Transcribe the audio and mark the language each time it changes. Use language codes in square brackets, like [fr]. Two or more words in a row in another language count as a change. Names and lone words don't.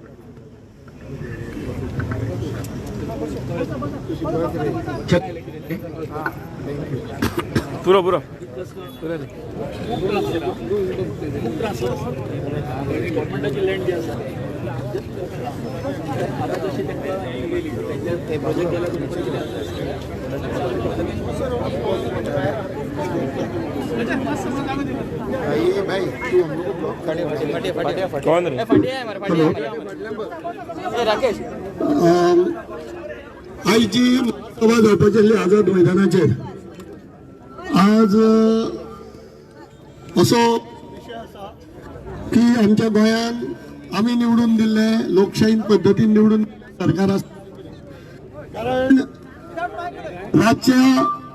[kok] पुरो पुरो गव्हर्नमेंटाची लँड जी आसा आता जशी ते प्रोजेक्ट केला [hi] कौन रे [kok] राकेश आज जी सभा जावपाची आसली आझाद मैदानाचेर आज असो विशय आसा की आमच्या गोंयान आमी निवडून दिल्ले लोकशाही पद्दतीन निवडून सरकार आसा कारण रातच्या